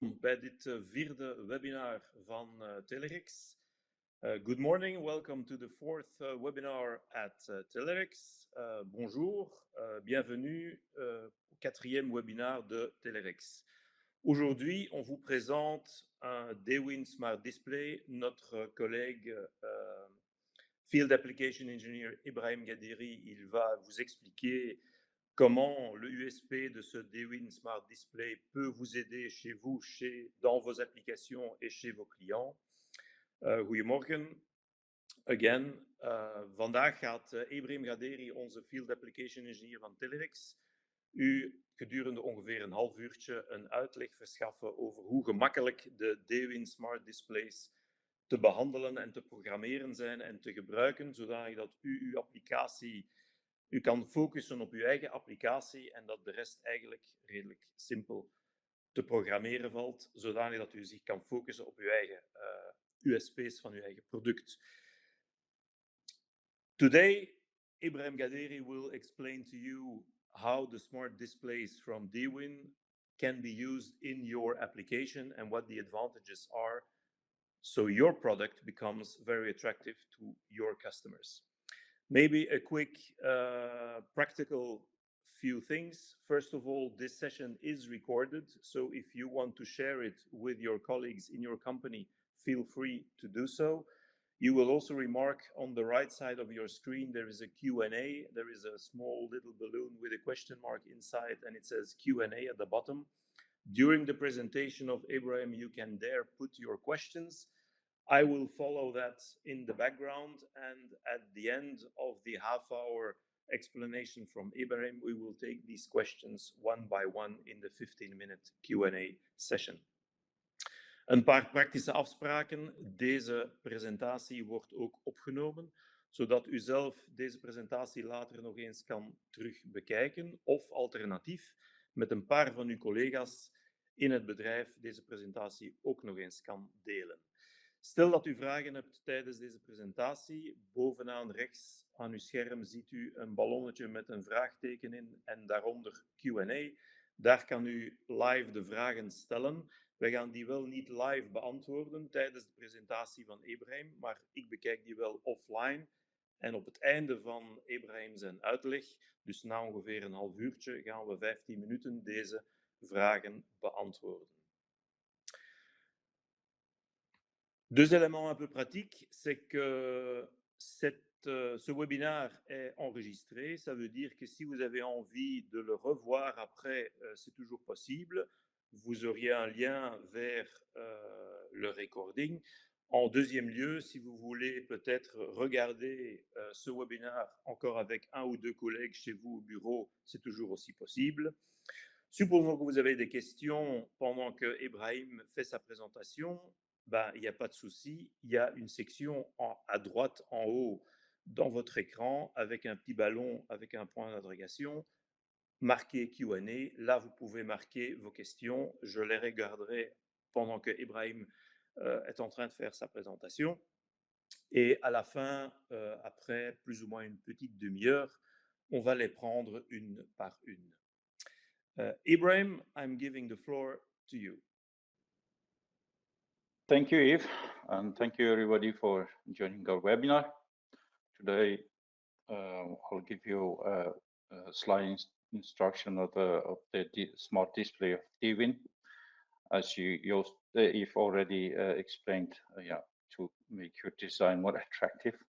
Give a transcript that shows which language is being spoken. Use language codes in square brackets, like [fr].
[nl] bij dit vierde webinar van Telerex. [en] Good morning, welcome to the fourth webinar at Telerex. [fr] Bonjour, bienvenue au quatrième webinar de Telerex. Aujourd'hui, on vous présente un DWIN Smart Display. Notre collègue Field Application Engineer Ebrahim Ghaderi, il va vous expliquer comment le USP de ce DWIN Smart Display peut vous aider chez vous, dans vos applications et chez vos clients. [nl] Goedemorgen. Again, vandaag gaat Ebrahim Ghaderi, onze Field Application Engineer van Telerex, u gedurende ongeveer een half uurtje een uitleg verschaffen over hoe gemakkelijk de DWIN Smart Displays te behandelen en te programmeren zijn en te gebruiken, zodat u uw applicatie, u kan focussen op uw eigen applicatie en dat de rest eigenlijk redelijk simpel te programmeren valt, zodat u zich kan focussen op uw eigen USP's van uw eigen product. [en] Today, Ebrahim Ghaderi will explain to you how the smart displays from DWIN can be used in your application and what the advantages are, so your product becomes very attractive to your customers. Maybe a quick practical few things. First of all, this session is recorded, so if you want to share it with your colleagues in your company, feel free to do so. You will also remark on the right side of your screen there is a Q&A. There is a small little balloon with a question mark inside and it says Q&A at the bottom. During the presentation of Ebrahim, you can there put your questions. I will follow that in the background, and at the end of the half-hour explanation from Ebrahim, we will take these questions one by one in the 15-minute Q&A session. [nl] Een paar praktische afspraken. Deze presentatie wordt ook opgenomen, zodat u zelf deze presentatie later nog eens kan terug bekijken of alternatief met een paar van uw collega's in het bedrijf deze presentatie ook nog eens kan delen. Stel dat u vragen hebt tijdens deze presentatie, bovenaan rechts aan uw scherm ziet u een ballonnetje met een vraagteken in en daaronder Q&A. Daar kan u live de vragen stellen. Wij gaan die wel niet live beantwoorden tijdens de presentatie van Ebrahim, maar ik bekijk die wel offline. En op het einde van Ebrahim zijn uitleg, dus na ongeveer een half uurtje, gaan we 15 minuten deze vragen beantwoorden. [fr] Deux éléments un peu pratiques, c'est que ce webinaire est enregistré. Ça veut dire que si vous avez envie de le revoir après, c'est toujours possible. Vous auriez un lien vers le recording. En deuxième lieu, si vous voulez peut-être regarder ce webinaire encore avec un ou deux collègues chez vous au bureau, c'est toujours aussi possible. Supposons que vous avez des questions pendant que Ebrahim fait sa présentation. Il n'y a pas de souci, il y a une section à droite en haut dans votre écran avec un petit ballon avec un point d'interrogation marqué Q&A. Là, vous pouvez marquer vos questions. Je les regarderai pendant que Ebrahim est en train de faire sa présentation. Et à la fin, après plus ou moins une petite demi-heure, on va les prendre une par une. [en] Ebrahim, I'm giving the floor to you. Thank you, Yves, and thank you everybody for joining our webinar. Today, I'll give you a slide instruction of the smart display of DWIN, as Yves already explained, to make your design more attractive.